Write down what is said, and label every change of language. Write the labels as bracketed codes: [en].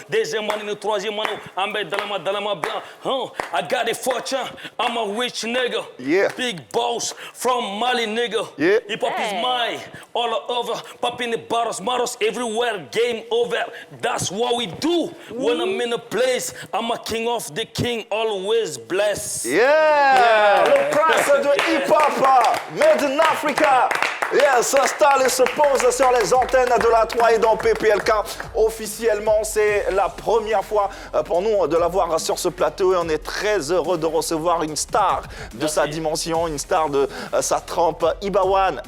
[fr] Deuxième année, le troisième année, Ambe Dalama bien. [en] I got a fortune, I'm a rich nigga. Yeah. Big boss from Mali nigga. Yeah. Hip hop is mine, all over. Popping the bottles everywhere, game over. That's what we do. When I'm in a place, I'm a king of the king, always blessed. [fr] Yeah! Le prince de hip-hop, [en] made in Africa. [fr] Yeah, s'installe et se pose sur les antennes de la 3 et dans PPLK. Officiellement, c'est la première fois pour nous de l'avoir sur ce plateau et on est très heureux de recevoir une star de sa dimension, une star de sa trempe, Ibawan.